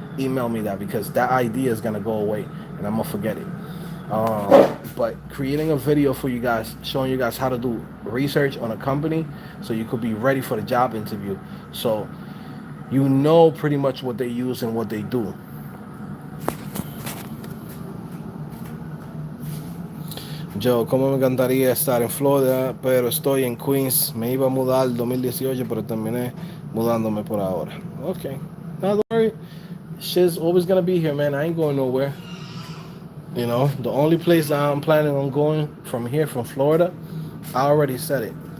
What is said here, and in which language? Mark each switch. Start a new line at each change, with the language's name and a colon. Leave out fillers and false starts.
English: Email me that, because that idea is going to go away and I'm going to forget it. But creating a video for you guys, showing you guys how to do research on a company so you could be ready for the job interview. So you know pretty much what they use and what they do.
Spanish: Yo, como me encantaría estar en Florida, pero estoy en Queens. Me iba a mudar el 2018, pero terminé mudándome por ahora.
English: Okay, not worry. Shit's always gonna be here, man. I ain't going nowhere. The only place that I'm planning on going from here, from Florida, I already said it.